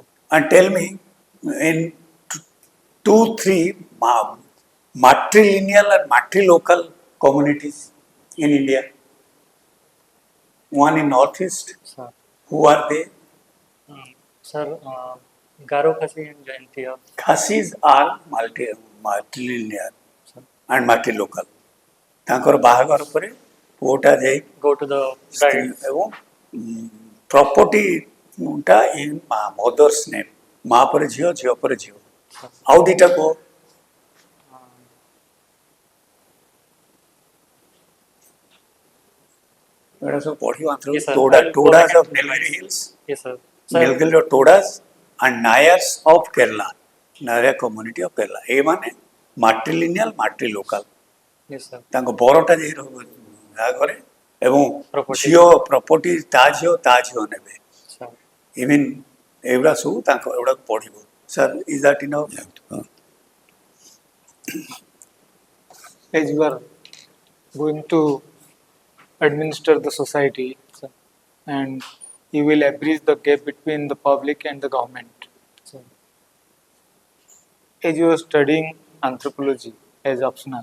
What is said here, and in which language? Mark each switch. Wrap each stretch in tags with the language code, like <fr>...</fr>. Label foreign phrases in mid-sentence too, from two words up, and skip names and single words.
<en>And tell me, in 2-3 matrilineal and matrilocal communities in India, one in northeast, Sir. who are they? Sir, Garo Khasi and Jayantiya. Khasis are matrilinear Sir. and matrilocal.</en> <or>ତାଙ୍କର ବାହାଘର ପରେ ପୁଅଟା ଯାଇ</or> <en>Go to the bride.</en> <or>ଏବଂ ପ୍ରପର୍ଟିଟା</or> <en>in mother's name</en> <or>ମା ପରେ ଝିଅ ଝିଅ ପରେ ଝିଅ ଆଉ ଦିଟା କୁହ ଏଗୁଡ଼ା ସବୁ ପଢିବ</or> <en>Yes, sir. Todas of Nilgiri Hills Yes, sir. Sir, Nilgiri's Todas and Nayars of Kerala Nayar community of Kerala ଏମାନେ matrilineal matrilocal yes, sir.</en> <or>ତାଙ୍କ ବରଟା ଯାଇ ବାହାଘରେ ଏବଂ</or> <en>Property.</en> <or>ଝିଅ ପ୍ରପର୍ଟି ତା ଝିଅ ନେବେ</or> <en>Sir.</en> <or>ଇଭିନ୍ ଏଗୁଡ଼ା ସବୁ ତାଙ୍କ ଏଗୁଡ଼ାକୁ ପଢିବ</or> <en>sir is that enough as you are going to administer the society, sir, and you will bridge the gap between the public and the government. sir, As you are studying anthropology as optional,</en>